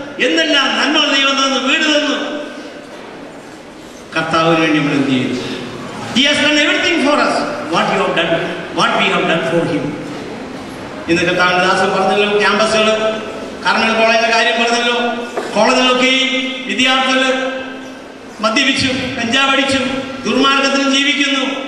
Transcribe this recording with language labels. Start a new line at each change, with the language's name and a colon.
Malayalam: എന്തെല്ലാം നന്മകൾ ദൈവം തന്നു, വീട് തന്നു. കർത്താവിന് വേണ്ടി നമ്മൾ എന്ത് ചെയ്തു?
English: He has done everything for us. What we have done for him.
Malayalam: ഇന്ന് കർത്താവിന്റെ ദാസൻ പറഞ്ഞല്ലോ, ക്യാമ്പസുകൾ, കാർമൽ കോളേജിന്റെ കാര്യം പറഞ്ഞല്ലോ. കോളേജിലൊക്കെ വിദ്യാർത്ഥികൾ മദ്യപിച്ചു, കഞ്ചാവ് അടിച്ചു, ദുർമാർഗത്തിലും ജീവിക്കുന്നു.